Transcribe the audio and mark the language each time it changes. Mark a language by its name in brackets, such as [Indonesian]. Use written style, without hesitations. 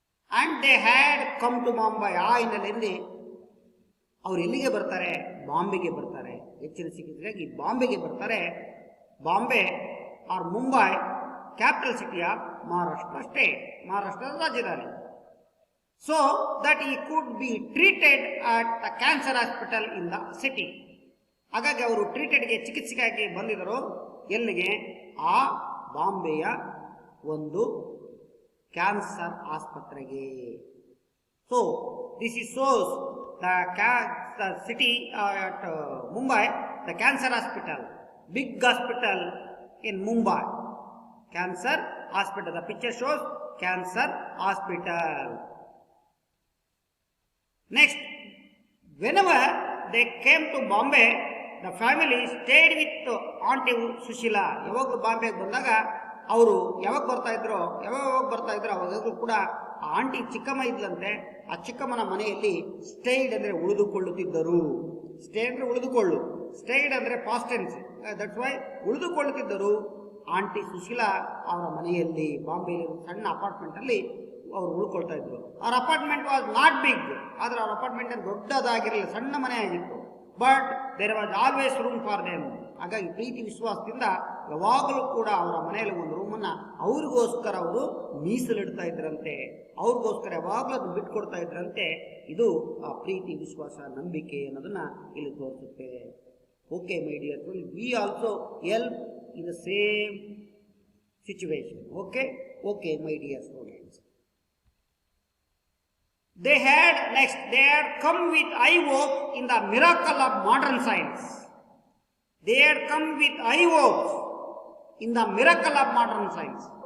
[English] And they had come to Bombay. [Kannada] ಆ ಹಿನ್ನೆಲೆಯಲ್ಲಿ ಅವ್ರು ಎಲ್ಲಿಗೆ ಬರ್ತಾರೆ? ಬಾಂಬೆಗೆ ಬರ್ತಾರೆ. ಹೆಚ್ಚಿನ ಚಿಕಿತ್ಸೆಗಾಗಿ ಬಾಂಬೆಗೆ ಬರ್ತಾರೆ. [English] Bombay or Mumbai, capital city of Maharashtra state, [Kannada] ಮಹಾರಾಷ್ಟ್ರದ ರಾಜಧಾನಿ. [English] so that he could be treated at the cancer hospital in the city. [Kannada] ಹಾಗಾಗಿ ಅವರು ಟ್ರೀಟೆಡ್ಗೆ ಚಿಕಿತ್ಸೆಗಾಗಿ ಬಂದಿದ್ದರು ಎಲ್ಲಿಗೆ? ಆ ಬಾಂಬೆಯ ಒಂದು ಕ್ಯಾನ್ಸರ್ ಆಸ್ಪತ್ರೆಗೆ. [English] So this is shows the city at Mumbai, the cancer hospital, big hospital in Mumbai, cancer hospital. The picture shows cancer hospital. Next, whenever they came to Bombay, the family stayed with Auntie Sushila. [Kannada] ಯಾವಾಗ ಬಾಂಬೆಗೆ ಬಂದಾಗ ಅವರು ಯಾವಾಗ ಬರ್ತಾ ಇದ್ರು ಅವಾಗಲೂ ಕೂಡ ಆ aunty ಚಿಕ್ಕಮ್ಮ ಇದ್ಲಂತೆ. ಆ ಚಿಕ್ಕಮ್ಮನ ಮನೆಯಲ್ಲಿ ಸ್ಟೇಡ್ ಅಂದ್ರೆ ಉಳಿದುಕೊಳ್ಳುತ್ತಿದ್ದರು. ಸ್ಟೇ ಅಂದ್ರೆ ಉಳಿದುಕೊಳ್ಳು, ಸ್ಟೇಡ್ ಅಂದ್ರೆ past tense, [English] that's why [Kannada] ಉಳಿದುಕೊಳ್ಳುತ್ತಿದ್ದರು aunty Sushila ಅವರ ಮನೆಯಲ್ಲಿ. ಬಾಂಬೆಯಲ್ಲಿ ಸಣ್ಣ ಅಪಾರ್ಟ್ಮೆಂಟ್ ಅಲ್ಲಿ ಅವರು ಉಳ್ಕೊಳ್ತಾ ಇದ್ರು. ಅವ್ರ [English] apartment was not big, [Kannada] ಆದ್ರೆ ಅವ್ರ ಅಪಾರ್ಟ್ಮೆಂಟ್ ದೊಡ್ಡದಾಗಿರಲಿಲ್ಲ, ಸಣ್ಣ ಮನೆ ಆಗಿತ್ತು. [English] But there was always room for them. [Kannada] ಹಾಗಾಗಿ ಪ್ರೀತಿ ವಿಶ್ವಾಸದಿಂದ ಯಾವಾಗಲೂ ಕೂಡ ಅವರ ಮನೆಯಲ್ಲಿ ಒಂದು ರೂಮನ್ನ ಅವ್ರಿಗೋಸ್ಕರ ಅವರು ಮೀಸಲಿಡ್ತಾ ಇದ್ರಂತೆ, ಅವ್ರಿಗೋಸ್ಕರ ಯಾವಾಗಲೂ ಅದು ಬಿಟ್ಕೊಡ್ತಾ ಇದ್ರಂತೆ. ಇದು ಆ ಪ್ರೀತಿ ವಿಶ್ವಾಸ ನಂಬಿಕೆ ಅನ್ನೋದನ್ನ ಇಲ್ಲಿ ತೋರಿಸುತ್ತೆ. [English] Okay my dear, we also help in the same situation. Okay my dear students. They had come with high hope in the miracle of modern science. They had come with high hope in the miracle of modern science.